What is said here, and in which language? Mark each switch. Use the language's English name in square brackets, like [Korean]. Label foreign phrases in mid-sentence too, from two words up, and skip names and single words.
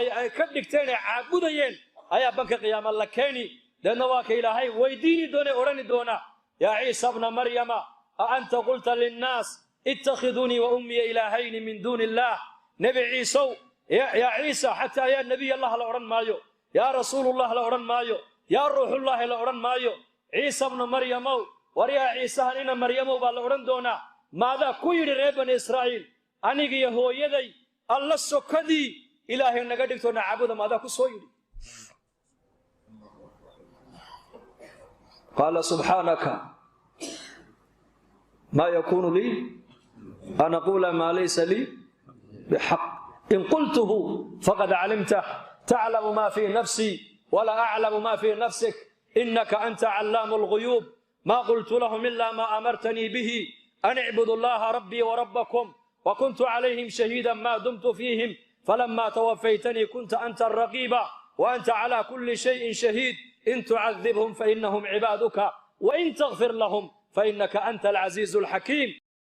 [Somali] ay ka dhigteen ay caabudayeen ayaa banka qiyaama la keeni dadna waa ka ilaahay weydiini doona orani doona [Arabic] يا عيسى ابن مريم أأنت قلت للناس اتخذوني وأمي إلهين من دون الله [Somali] nabi ciisa ya ciisa hatta [Arabic] يا نبي الله [Somali] la oran maayo [Arabic] يا رسول الله [Somali] la oran maayo [Arabic] يا روح الله [Somali] la oran maayo [Arabic] عيسى ابن مريم [Somali] war ya ciisa ina maryama baa la oran doona maada ku yiri reer bani israa'iil aniga hooyaday alla sokadii ilaahay naga dhigto naabuda maada ku soo yiri [Arabic] قال سبحانك ما يكون لي أن أقول ما ليس لي بحق إن قلته فقد علمته تعلم ما في نفسي ولا أعلم ما في نفسك إنك أنت علام الغيوب ما قلت لهم إلا ما أمرتني به أن اعبدوا الله ربي وربكم وكنت عليهم شهيدا ما دمت فيهم فلما توفيتني كنت أنت الرقيب وأنت على كل شيء شهيد إن تعذبهم فإنهم عبادك وإن تغفر لهم فإنك أنت العزيز الحكيم